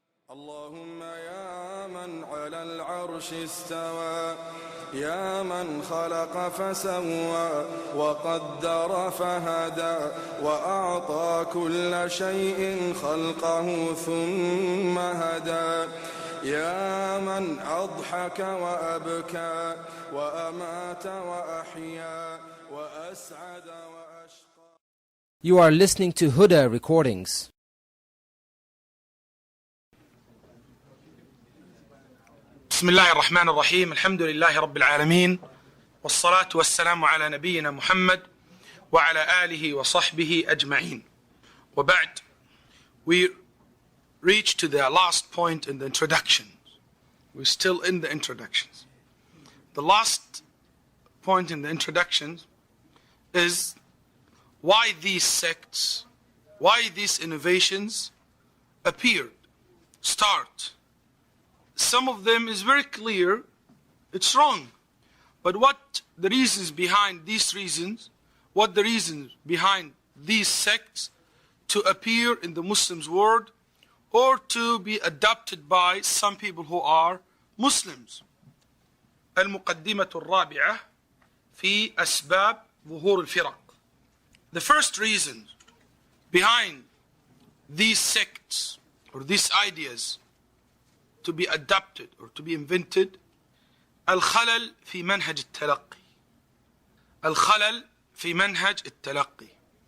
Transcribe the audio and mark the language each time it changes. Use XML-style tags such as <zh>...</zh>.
<ar>اللهم يا من على العرش استوى يا من خلق فسوى وقدر فهدى وأعطى كل شيء خلقه ثم هدى يا من أضحك وأبكى وأمات وأحيا وأسعد وأشقى.</ar> <en>You are listening to Huda recordings.</en> <ar>بسم الله الرحمن الرحيم. الحمد لله رب العالمين والصلاة والسلام على نبينا محمد وعلى آله وصحبه أجمعين.</ar> <en>وبعد, we reach to the last point in the introduction. We're still in the introductions. The last point in the introductions is why these sects, why these innovations appeared, start. Some of them is very clear, it's wrong. But what the reasons behind these reasons, what the reasons behind these sects to appear in the Muslims' world or to be adopted by some people who are Muslims.</en> <ar>المقدمة الرابعة في أسباب ظهور الفرق.</ar> <en>The first reason behind these sects or these ideas to be adopted or to be invented,</en> <ar>الخلل في منهج التلقي. الخلل في منهج التلقي.</ar>